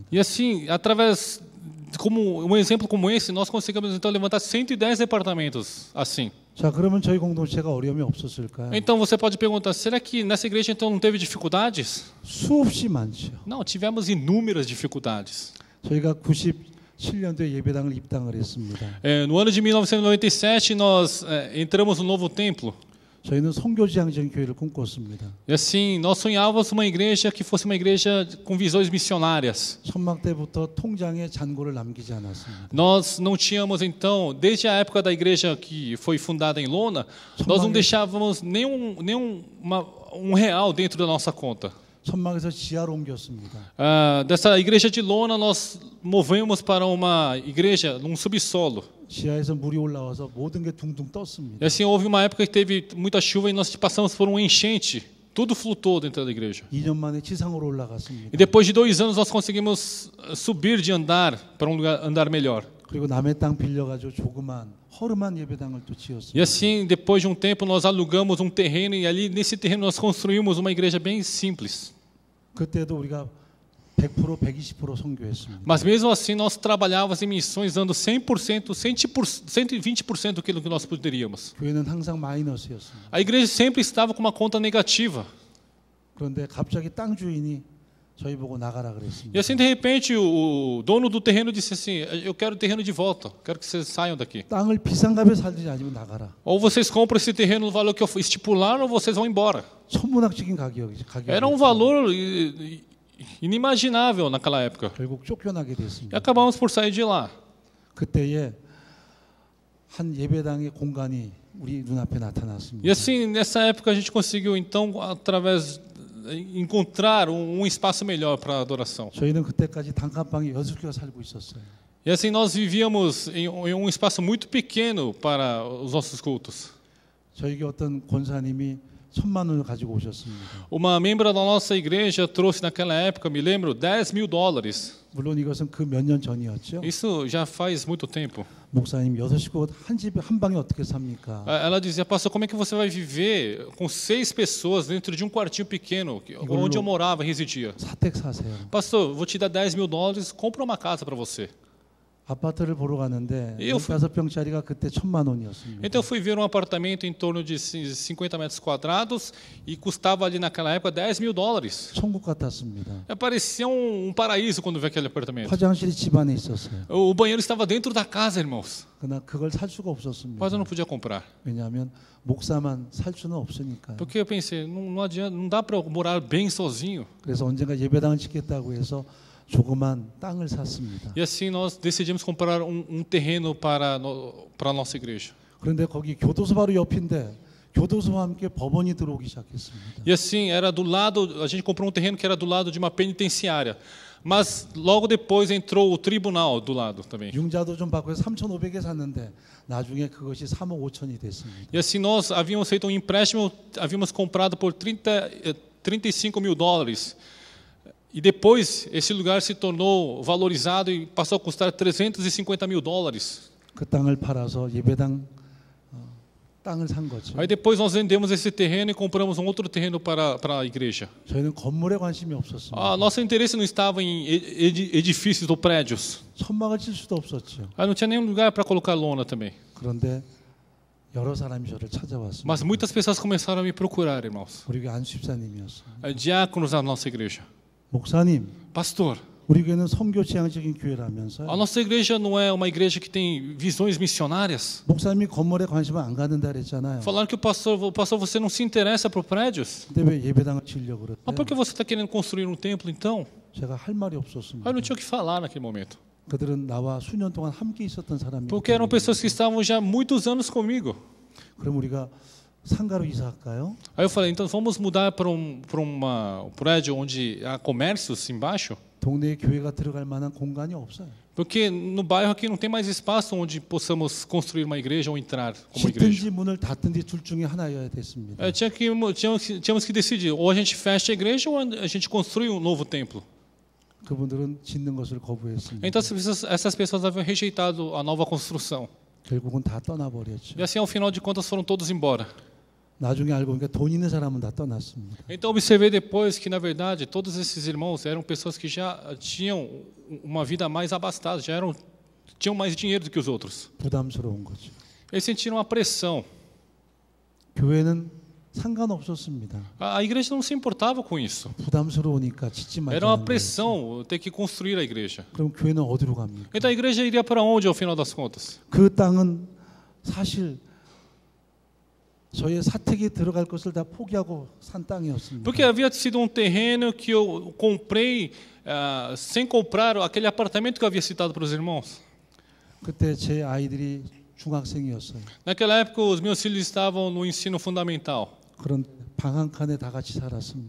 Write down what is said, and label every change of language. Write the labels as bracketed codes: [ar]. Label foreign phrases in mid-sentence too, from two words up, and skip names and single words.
[pt] E assim, através como um exemplo como esse, nós conseguimos então levantar 110 departamentos assim. [ko] 자, 그러면 저희 공동체가 어려움이 없었을까요? [pt] Então você pode perguntar, será que nessa igreja então não teve dificuldades? [ko] 수없이 많죠. [pt] Não, tivemos inúmeras dificuldades. [ko] 저희가 97년도에 예배당을 입당을 했습니다. [pt] No ano de 1997 nós entramos no novo templo. [ko] 저희는 선교지향적인 교회를 꿈꿨습니다. [pt] E assim, nós sonhávamos uma igreja que fosse uma igreja com visões missionárias. [ko] 천막 때부터 통장에 잔고를 남기지 않았습니다. [pt] Nós não tínhamos então, desde a época da igreja que foi fundada em Lona, nós não deixávamos nenhum real dentro da nossa conta. [ko] 천막에서 지하로 옮겼습니다. [pt] Dessa igreja de Lona nós movemos para uma igreja num subsolo. [ko] 지하에서 물이 올라와서 모든 게 둥둥 떴습니다. [pt] E assim houve uma época que teve muita chuva e nós passamos por um enchente. Tudo flutuou dentro da igreja. [ko] 2년 만에 지상으로 올라갔습니다. [pt] E depois de 2 anos nós conseguimos subir de andar para um andar melhor. [ko] 그리고 남의 땅 빌려가지고 조그만 허름한 예배당을 또 지었습니다. [pt] E assim, depois de um tempo nós alugamos um terreno e ali nesse terreno nós construímos uma igreja bem simples. [ko] 그때도 우리가 100%, 120% 선교했습니다. [pt] Mas mesmo assim nós trabalhávamos em missões dando 100%, 120% daquilo que nós poderíamos. [ko] 교회는 항상 마이너스였습니다. [pt] A igreja sempre estava com uma conta negativa. [ko] 그런데 갑자기 땅 주인이 저희 보고 나가라 [pt] E [ko] 그랬습니다. [pt] assim de repente o dono do terreno disse assim: eu quero o terreno de volta, quero que vocês saiam daqui. [ko] 땅을 비싼 값에 살지 아니면 나가라. [pt] Ou vocês compram esse terreno no valor que eu estipular ou vocês vão embora. [ko] 천문학적인 가격이죠. [pt] Era um valor inimaginável naquela época. [ko] 결국 쫓겨나게 [pt] E [ko] 됐습니다. [pt] acabamos por sair de lá. [ko] 그때에 한 예배당의 공간이 우리 눈앞에 [pt] E [ko] 나타났습니다. [pt] assim, nessa época a gente conseguiu então através encontrar um espaço melhor para a adoração. [ko] 저희는 그때까지 단칸방에 6개가 살고 있었어요. [pt] E assim nós vivíamos em um espaço muito pequeno para os nossos cultos. [ko] 저에게 어떤 권사님이 1,000만 원을 가지고 오셨습니다. [pt] Uma membra da nossa igreja trouxe naquela época, me lembro, $10.000. [ko] 물론 이것은 그 몇 년 전이었죠. [pt] Isso já faz muito tempo. [ko] 목사님 6식구 한 집에 한 방에 어떻게 삽니까? [pt] Ela dizia, pastor, como é que você vai viver com 6 pessoas dentro de um quartinho pequeno, onde eu morava, residia? [ko] 사택 사세요. [pt] Pastor, vou te dar $10.000, compra uma casa para você. [ko] 아파트를 보러 갔는데 [pt] Eu fui- [ko] 15평짜리가 그때 1,000만 원이었습니다. [pt] Então eu fui ver um apartamento em torno de 50 metros quadrados e custava ali naquela época $10.000. [ko] 천국 같았습니다. [pt] Parecia um paraíso quando vi aquele apartamento. [ko] 화장실이 집 안에 있었어요. [pt] O banheiro estava dentro da casa, irmãos. [ko] 그러나 그걸 살 수가 없었습니다. [pt] Mas eu não podia comprar. [ko] 왜냐하면 목사만 살 수는 없으니까요. [pt] Porque eu pensei, não adianta, não dá para eu morar bem sozinho. [ko] 그래서 언젠가 예배당을 짓겠다고 해서 조그만 땅을 샀습니다. [pt] E assim nós decidimos comprar um terreno para a nossa igreja. [ko] 그런데 거기 교도소 바로 옆인데 교도소와 함께 법원이 들어오기 시작했습니다. [pt] E assim, era do lado, a gente comprou um terreno que era do lado de uma penitenciária. Mas logo depois entrou o tribunal do lado também. [ko] 융자도 좀 받고 해서 3,500에 샀는데 나중에 그것이 3억 5천이 됐습니다. [pt] E assim nós havíamos feito um empréstimo, havíamos comprado por $35.000. E depois esse lugar se tornou valorizado e passou a custar $350.000. [ko] 그 땅을 팔아서 예배당 땅을 산 거죠. [pt] Aí depois nós vendemos esse terreno e compramos um outro terreno para a igreja. [ko] 저희는 건물에 관심이 없었습니다. [pt] Nosso interesse não estava em edifícios ou prédios. [ko] 천막을 칠 수도 없었죠. [pt] Não tinha nenhum lugar para colocar lona também. [ko] 그런데 여러 사람이 저를 찾아왔습니다. [pt] Mas muitas pessoas começaram a me procurar, irmãos. [ko] 우리 교회 안수집사님이었어요. [pt] Diáconos da nossa igreja. [ko] 목사님, [pt] Pastor, [ko] 우리 교회는 선교 지향적인 교회라면서요. [pt] a nossa igreja não é uma igreja que tem visões missionárias. [ko] 목사님이 건물에 관심을 안 갖는다 그랬잖아요. [pt] Falaram que o pastor, você não se interessa por prédios. [ko] 근데 왜 예배당을 지으려고 [pt] Mas por que [ko] 그랬대요? [pt] você está querendo construir um templo então? [ko] 제가 할 말이 없었습니다. [pt] Eu não tinha o que falar naquele momento. [ko] 그들은 나와 수년 동안 함께 있었던 사람이기 [pt] Porque eram [ko] 때문에. [pt] pessoas que estavam já há muitos anos comigo. [ko] 그럼 우리가 상가로 이사할까요? [pt] Aí eu falei, então vamos mudar para um prédio onde há comércios embaixo? [ko] 동네에 교회가 들어갈 만한 공간이 없어요. [pt] Porque no bairro aqui não tem mais espaço onde possamos construir uma igreja ou entrar como igreja. [ko] 짓든지 문을 닫든지 둘 중에 하나여야 됐습니다. [pt] Tínhamos que decidir, ou a gente fecha a igreja ou a gente construi um novo templo. [ko] 그분들은 짓는 것을 거부했습니다. [pt] Então essas pessoas haviam rejeitado a nova construção. [ko] 결국은 다 떠나버렸죠. [pt] E assim, ao final de contas, foram todos embora. [ko] 나중에 알고 보니까 돈 있는 사람은 다 떠났습니다. [pt] Então observei depois que, na verdade, todos esses irmãos eram pessoas que já tinham uma vida mais abastada, tinham mais dinheiro do que os outros. [ko] 부담스러운 거죠. [pt] Eles sentiram a pressão. [ko] 교회는 상관없었습니다. [pt] A igreja não se importava com isso. [ko] 부담스러우니까 짓지 말자는 [pt] Era uma [ko] 거예요. [pt] pressão ter que construir a igreja. [ko] 그럼 교회는 어디로 갑니까? [pt] Então a igreja iria para onde, ao final das contas? [ko] 그 땅은 사실 저의 사택에 들어갈 것을 다 포기하고 산 땅이었습니다. [pt] Porque havia sido terreno que eu comprei sem comprar aquele apartamento que eu havia citado para os irmãos. [ko] 그때 제 아이들이 중학생이었어요. [pt] Naquela época, os meus filhos estavam no ensino fundamental. [ko] 그런 방 한 칸에 다 같이 살았습니다.